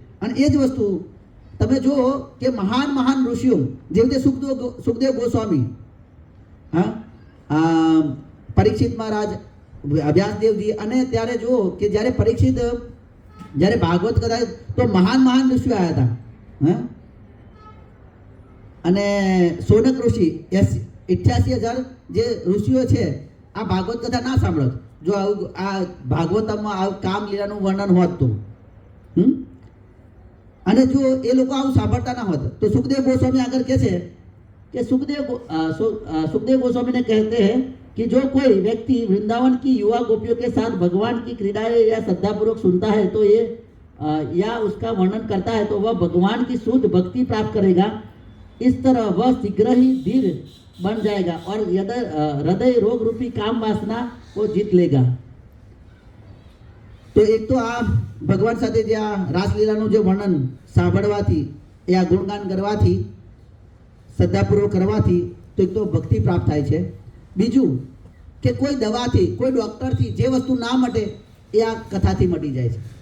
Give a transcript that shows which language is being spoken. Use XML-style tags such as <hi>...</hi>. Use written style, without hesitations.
<gu>અને એ જ વસ્તુ તમે જુઓ કે મહાન મહાન ઋષિઓ જેવી રીતે સુખદેવ ગોસ્વામી, હા, પરીક્ષિત મહારાજ, વ્યાસદેવજી, અને ત્યારે જુઓ કે જ્યારે પરીક્ષિત જ્યારે ભાગવત કથા તો મહાન મહાન ઋષિઓ આવ્યા હતા, હા, અને સોનક ઋષિ 88,000 જે ઋષિઓ છે આ ભાગવત કથા ના સાંભળત જો આવું આ ભાગવતમાં આવું કામ લીલાનું વર્ણન હોત તો. અને જો એ લોકો આવું સાંભળતા ના હોત તો સુખદેવ गोस्वामी આગળ કહે છે</gu> <hi>कि सुखदेव गोस्वामी ने कहते हैं कि जो कोई व्यक्ति वृंदावन की युवा गोपियों के साथ भगवान की क्रीड़ाएं या श्रद्धापूर्वक सुनता है तो ये या उसका वर्णन करता है तो वह भगवान की शुद्ध भक्ति प्राप्त करेगा. इस तरह वह शीघ्र ही धीर बन जाएगा और हृदय रोग रूपी काम वासना को जीत लेगा. तो एक तो</hi> <gu>આ ભગવાન સાથે જે આ રાસલીલાનું જે વર્ણન સાંભળવાથી, એ આ ગુણગાન કરવાથી, શ્રદ્ધાપૂર્વક કરવાથી તો એક તો ભક્તિ પ્રાપ્ત થાય છે. બીજું કે કોઈ દવાથી, કોઈ ડૉક્ટરથી જે વસ્તુ ના મટે એ આ કથાથી મટી જાય છે.</gu>